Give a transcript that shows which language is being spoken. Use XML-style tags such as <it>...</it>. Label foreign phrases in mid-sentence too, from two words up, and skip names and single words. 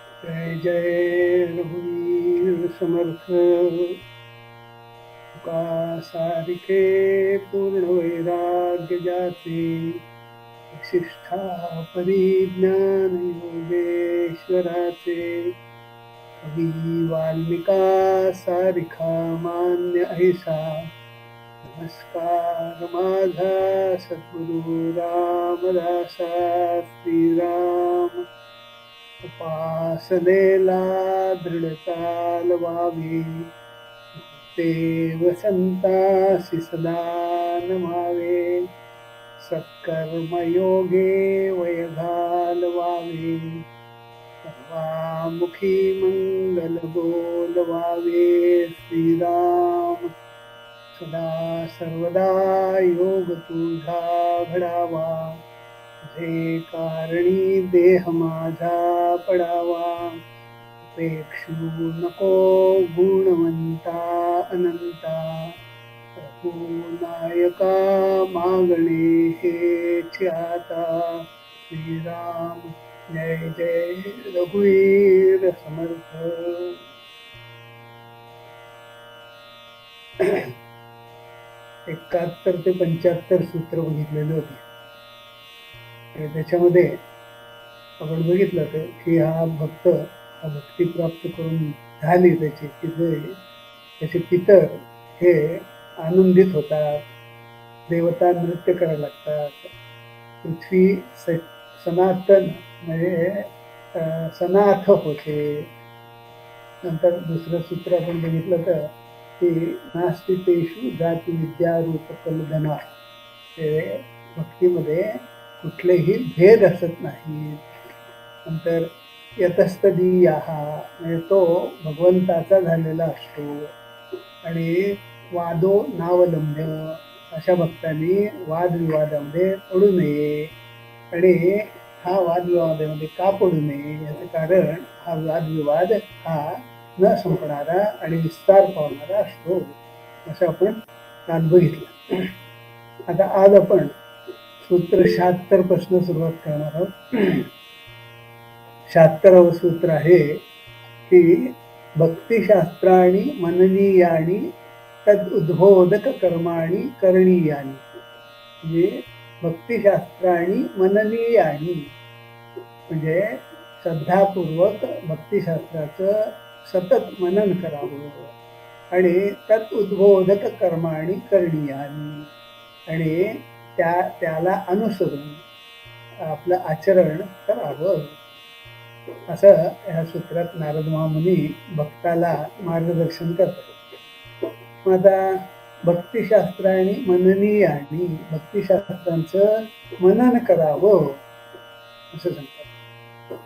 <mr>जय जय रघुवीर समर्थ। तुका सारिके पूर्ण वैराग्य जाचे, विशिष्ठा परिज्ञान योगेश्वराचे। कवी वाल्मिका सारिखा मान्य ऐसा, नमस्कार माझा सद्गुरु रामदासा श्रीराम। उपासनेला दृढता लवावी, देव संतासी सदा नमावे। सत्कर्मयोगे वय घालवावे, सर्वामुखी मंगल बोलवावे। श्रीराम सदा सर्वदा योग तुझा घडावा, तुझे कारणी देह माझा पडावा। अपेक्षू नको गुणवंता अनंता, प्रभू नायका मागणे हेच आता। श्रीराम जय जय रघुवीर समर्थ। 71 ते 75 सूत्र बघितलेले होते. त्याच्यामध्ये आपण बघितलं की हा भक्त भक्ती प्राप्त करून झाली त्याची, की त्याचे पितर हे आनंदित होतात, देवता नृत्य करायला लागतात, पृथ्वी सनातन म्हणजे सनाथ होते. नंतर दुसरं सूत्र आपण बघितलं तर की</mr> <sa>नास्ति तेषु जाती विद्या रूप कलधना,</sa> <mr>ते भक्तीमध्ये कुठलेही भेद असत नाही. नंतर यतस्तदीयाः म्हणजे तो भगवंताचा झालेला असतो. आणि</mr> <sa>वादो नावलंब्य,</sa> <mr>अशा भक्तांनी वादविवादामध्ये पडू नये. आणि हा वादविवादामध्ये का पडू नये याचं कारण हा वादविवाद हा न संपणारा आणि विस्तार पावणारा असतो, असं आपण काल बघितलं. आता आज आपण सूत्र 76 पासून सुरुवात करणार आहोत. 76व सूत्र आहे की</mr> <sa>भक्तिशास्त्राणी मननीयानी तद उद्बोधक कर्माणी करणीयानी.</sa> <mr>म्हणजे</mr> <sa>भक्तिशास्त्राणी मननीयानी</sa> <mr>म्हणजे श्रद्धापूर्वक भक्तिशास्त्राचं सतत मनन करावं, आणि</mr> <sa>तद उद्बोधक कर्माणी करणीयानी,</sa> <mr>आणि त्याला अनुसरून आपलं आचरण करावं, असं ह्या सूत्रात नारद महामुनी भक्ताला मार्गदर्शन करतात. आता भक्तिशास्त्राने मननीयानी, भक्तिशास्त्रांचं मनन करावं असं सांगतात.</mr>